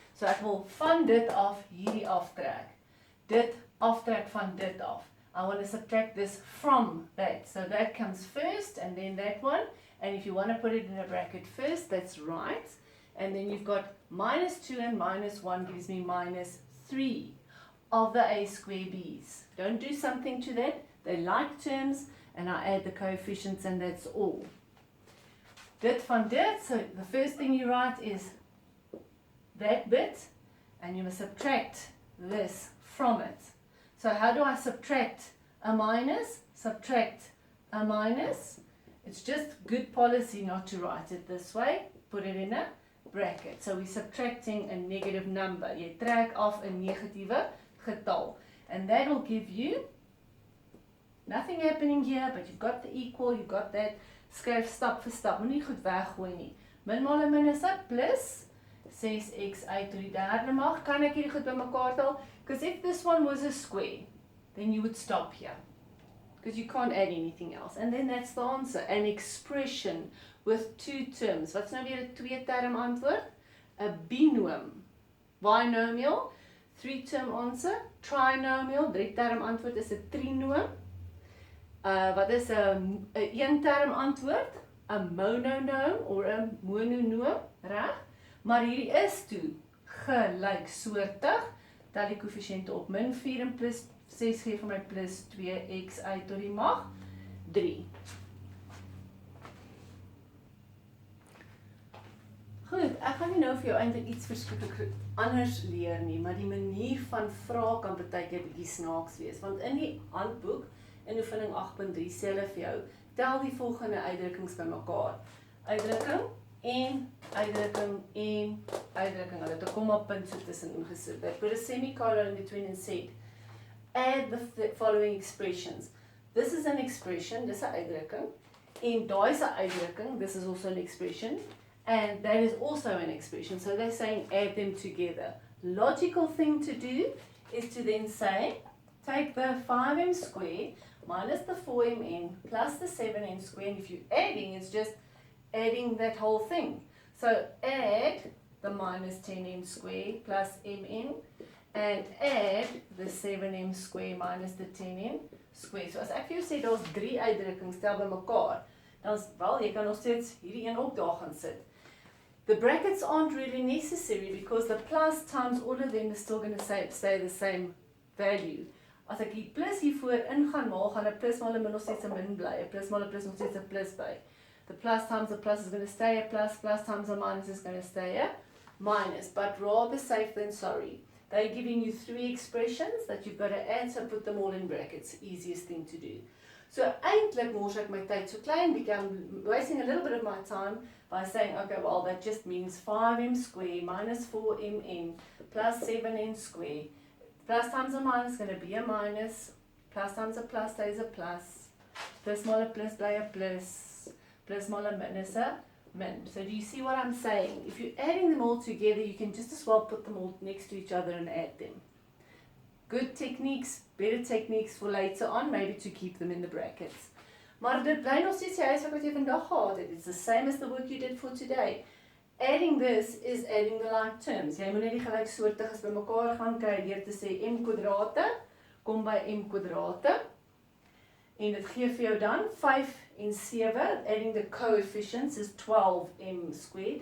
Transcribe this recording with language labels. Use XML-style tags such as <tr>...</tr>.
<af>So ek wil van dit af hierdie aftrek. Dit aftrek van dit af.</af> <en>I want to subtract this from that. So that comes first and then that one. And if you want to put it in a bracket first, that's right. And then you've got minus 2 and minus 1 gives me minus 3 of the a square b's. Don't do something to that. They like terms and I add the coefficients and that's all.</en> <af>Dit van dit,</af> <en>so the first thing you write is that bit and you must subtract this from it. So how do I subtract a minus? Subtract a minus. It's just good policy not to write it this way. Put it in a bracket. So we're subtracting a negative number.</en> <af>Jy trek af 'n negatiewe getal.</af> <en>And that will give you nothing happening here, but you've got the equal, you've got that.</en> <af>Skryf stap vir stap. Moenie goed weggooi nie. Min maal 'n min is plus 6x uit tot die derde mag. Kan ek hierdie goed bymekaar tel?</af> <en>Because if this one was a square, then you would stop here. Because you can't add anything else. And then that's the answer. An expression with two terms.</en> <af>Wat's nou weer 'n twee-term antwoord? 'n binomial.</af> <en>Binomial, three-term answer.</en> <af>Trinomial, drie-term antwoord is 'n trinoom. Wat is 'n een-term antwoord? 'n mononoom of 'n mononoom, reg? Maar hierdie is toe gelyksoortig. Tel die koëffisiënte op. Min 4 en plus 6 gee vir my plus 2x uit tot die mag 3. Goed, ek gaan nie nou vir jou eintlik iets verskriklik anders leer nie, maar die manier van vra kan baie keer bietjie snaaks wees, want in die handboek in oefening 8.3 sê hulle vir jou, tel die volgende uitdrukkings bymekaar. Uitdrukking en uitdrukking en uitdrukking. Hulle het 'n komma-punt so tussenin gesit.</af> <en>They put a semicolon in between and said, add the following expressions. This is an expression,</en> <af>dis 'n uitdrukking. En daai is 'n uitdrukking,</af> <en>this is also an expression. And that is also an expression. So they're saying add them together. Logical thing to do is to then say, take the 5m squared minus the 4mn plus the 7n squared. And if you're adding, it's just adding that whole thing. So add the minus 10m squared plus mn and add the 7m squared minus the 10n squared.</en> <af>So as ek vir jou sê, daar's 3 uitdrukkings tel bymekaar, dan wel jy kan nog steeds hierdie een ook daar gaan sit.</af> <en>The brackets aren't really necessary because the plus times all of them is still going to stay the same value.</en> <af>As ek die plus hiervoor in gaan maak, gaan 'n plus maal 'n min nog steeds 'n min bly. 'n plus maal 'n plus nog steeds 'n plus by.</af> <en>The plus times the plus is going to stay a plus, plus times a minus is going to stay a minus. But rather safe than sorry. They're giving you 3 expressions that you've got to add, so put them all in brackets. Easiest thing to do.</en> <af>So eintlik mors ek my tyd so klein bietjie.</af> <en>I'm wasting a little bit of my time by saying, okay, well, that just means 5m squared minus 4mn plus 7n squared. Plus times a minus is going to be a minus. Plus times a plus stays a plus.</en> <af>Plus maal 'n plus bly 'n plus. Plus maal 'n min is a min.</af> <en>So do you see what I'm saying? If you're adding them all together, you can just as well put them all next to each other and add them. Good techniques, better techniques for later on, maybe to keep them in the brackets.</en> <af>Maar dit bly nog steeds die huiswerk wat jy vandag gehad het.</af> <en>It's the same as the work you did for today. Adding this is adding the like terms.</en> <af>Jy moet net die gelyksoortiges bymekaar gaan kry deur te sê m kwadrate kom by m kwadrate. En dit gee vir jou dan 5 en 7.</af> <en>Adding the coefficients is 12m squared.</en>